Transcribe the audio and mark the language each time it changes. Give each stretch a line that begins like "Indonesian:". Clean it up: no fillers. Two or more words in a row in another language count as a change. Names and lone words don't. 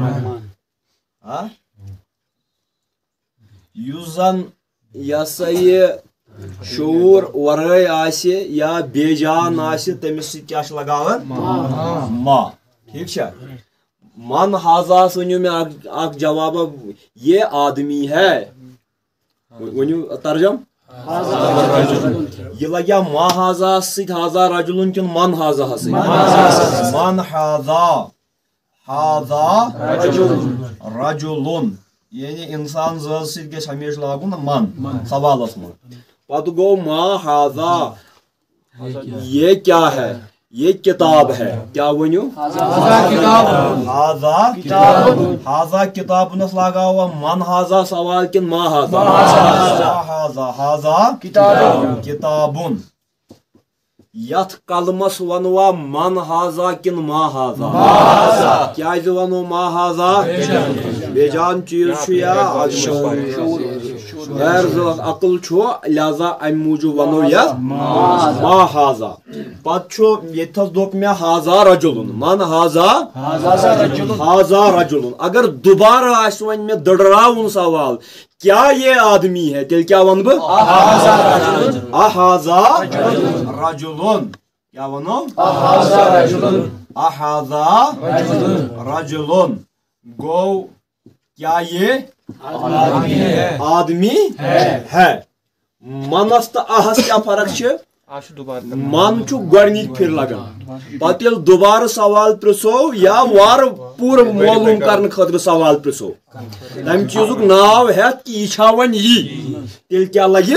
Kashmiri: یُس زن یہِ ہسا یہِ شعوٗر ورٲے آسہِ یا بے جان آسہِ تٔمِس سۭتۍ کیٛاہ چھِ لگاوان؟ ما. ٹھیٖک چھا؟ من حاذاہس ؤنِو مےٚ اکھ جوابا،
Urdu: یہ آدمی ہے.
Kashmiri: ؤنِو ترجم. یہ لگیا ما حاذاہس سۭتۍ
Arabic: حاذا رجلن
Kashmiri: کِنہٕ من حاذاہس سۭتۍ؟
Arabic: من حاذا، حاذا رجلن،
Kashmiri: یعنی انسان زٲژ سۭتۍ گژھِ ہمیشہِ لاگُن من سوالس منٛز. پتہٕ گوٚو
Arabic: ما حاذا،
Urdu: یہ کیا ہے؟ یہ کتاب ہے. کیا ؤنِو؟
Arabic: حاذا حاذا
Kashmiri: کتابنس لگاوا
Arabic: من حاذا
Kashmiri: سوال کِنہٕ
Arabic: ما حاذا؟ حاذا کتابن.
Kashmiri: یتھ قلمس ونوا
Arabic: من حاذا
Kashmiri: کِنہٕ
Arabic: ما حاذا؟
Kashmiri: کیٛازِ ونو
Arabic: ما حاذا؟
Kashmiri: بے جان چیٖز چھُ یا غیر عقل چھُ، لہذا امہِ موٗجوٗب ونو یتھ
Arabic: ما حاذا.
Kashmiri: پتہٕ چھُ ییٚتھس دوٚپ مےٚ
Arabic: حاذا رجلن، من حاذا حاذا رجلن.
Kashmiri: اگر دوبارٕ آسہِ وۄنۍ مےٚ دٔڑراوُن سوال
Urdu: کیا یہ آدمی ہے
Kashmiri: تیٚلہِ کیٛاہ ونہٕ بہٕ؟
Arabic: احاذا رجلن.
Kashmiri: کیا ونو؟
Arabic: احاذا رجلن.
Urdu: گوٚو کیا یہ آدمی ہے.
Kashmiri: منس تہٕ احس کیٛاہ فرق چھِ؟ من چھُ گۄڈنِچ پھِرِ لگان، پتہٕ ییٚلہِ دُبارٕ سوال پرژھو یا وارٕ پوٗرٕ معلوٗم کرنہٕ خٲطرٕ سوال پرژھو تمہِ چیٖزُک ناو ہٮ۪تھ کہِ یہِ چھا وۄنۍ یی تیٚلہِ کیٛاہ لگہِ؟